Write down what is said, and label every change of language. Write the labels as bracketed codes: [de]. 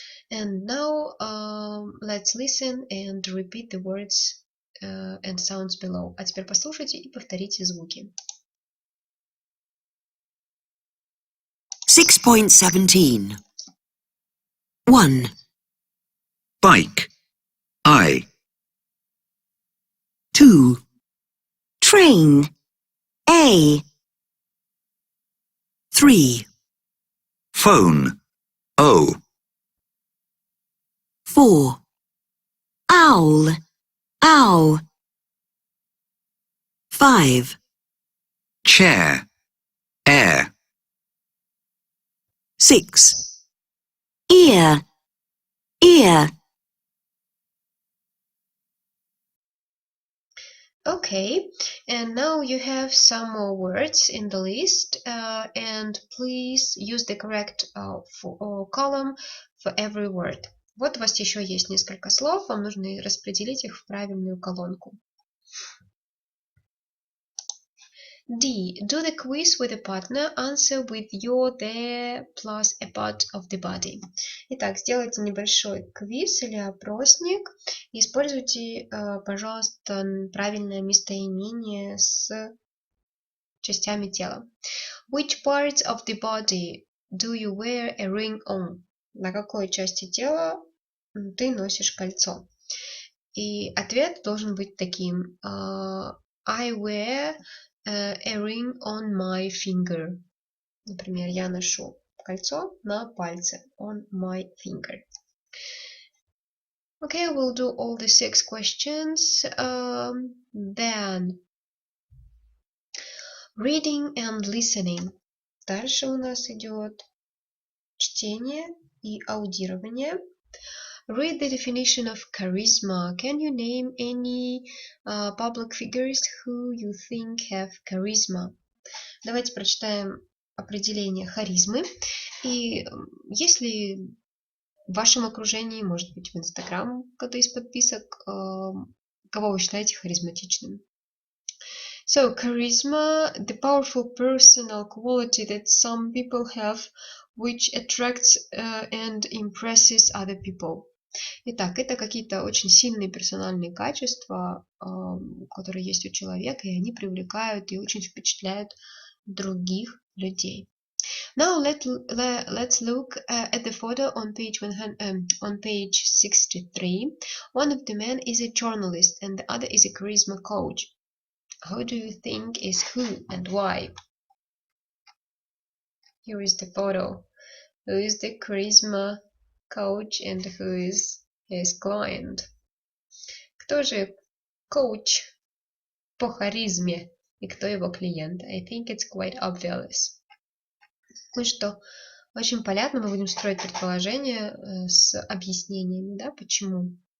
[en] And now let's listen and repeat the words and sounds below. [ru] А теперь послушайте и повторите звуки. [en] 6.17 1. Bike. I. 2. Train. A. 3. Phone. O. 4. Owl. Ow. 5. Chair. Air. 6. Ear. Ear. Okay, and now you have some more words in the list, and please use the correct column for every word. [ru] Вот у вас еще есть несколько слов, вам нужно распределить их в правильную колонку. [en] D. Do the quiz with a partner. Answer with your, their, plus a part of the body. [ru] Итак, сделайте небольшой квиз или опросник. И используйте, пожалуйста, правильное местоимение с частями тела. [en] Which parts of the body do you wear a ring on? [ru] На какой части тела ты носишь кольцо? И ответ должен быть таким. [en] I wear a ring on my finger. [ru] Например, я ношу кольцо на пальце. [en] On my finger. Okay, we'll do all the 6 questions. Then reading and listening. [ru] Дальше у нас идет чтение и аудирование. [en] Read the definition of charisma. Can you name any public figures who you think have charisma? [ru] Давайте прочитаем определение харизмы. И если в вашем окружении, может быть, в Инстаграм кто-то из подписок, кого вы считаете харизматичным? [en] So, charisma, the powerful personal quality that some people have, which attracts and impresses other people. [ru] Итак, это какие-то очень сильные персональные качества, которые есть у человека, и они привлекают и очень впечатляют других людей. [en] Now let's look at the photo on page 63. One of the men is a journalist and the other is a charisma coach. Who do you think is who and why? Here is the photo. Who is the charisma coach and who is his client? [ru] Кто же коуч по харизме и кто его клиент? [en] I think it's quite obvious. [ru] Ну что, очень понятно, мы будем строить предположения с объяснениями, да, почему.